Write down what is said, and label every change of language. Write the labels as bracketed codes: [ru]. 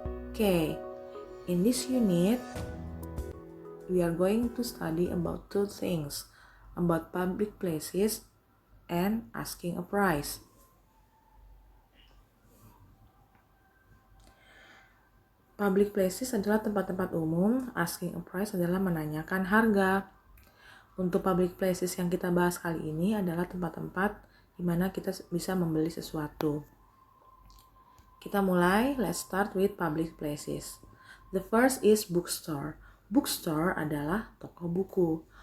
[en] Okay, in this unit, we are going to study about two things, about public places and asking a price. [id] Public places adalah tempat-tempat umum, asking a price adalah menanyakan harga. Untuk public places yang kita bahas kali ini adalah tempat-tempat di mana kita bisa membeli sesuatu. Kita mulai, [en] let's start with public places. The first is bookstore. [id] Bookstore adalah toko buku.